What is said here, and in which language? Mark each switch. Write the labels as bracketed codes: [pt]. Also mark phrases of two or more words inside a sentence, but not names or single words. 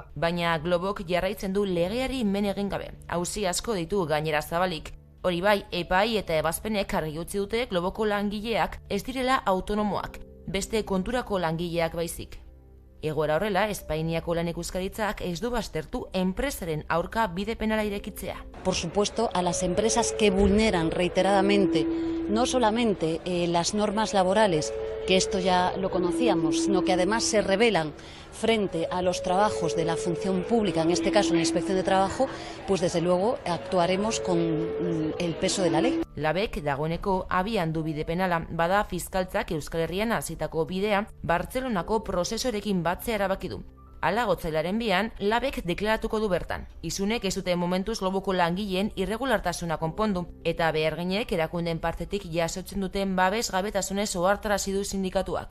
[eu] Baina Globok jarraitzen du legeari men egin gabe. Auzi asko ditu gainera zabalik. Hori bai, epai eta ebazpenek argi utzi dute Globoko langileak ez direla autonomoak. beste konturako langileak baizik. Egoera horrela, Espainiako lan ikuskaritzak ez du baztertu enpresaren aurka bide penala irekitzea. [es] Por supuesto, a las empresas que vulneran reiteradamente no solamente las normas laborales, que esto ya lo conocíamos, sino que además se rebelan frente a los trabajos de la función pública, en este caso en la Inspección de Trabajo, pues desde luego actuaremos con el peso de la ley. [eu] Labek dagoeneko abian du bide penala, bada fiskaltzak Euskal Herrian hasitako bidea Bartzelonako prozesorekin batzea erabaki du. Hala, otsailaren 2an, Labek deklaratuko du bertan. Izunek ez dute momentuz Loboko langileen irregulartasuna konpondu, eta beharginek erakundeen partetik jasotzen duten babesgabetasunez ohartarazi du sindikatuak.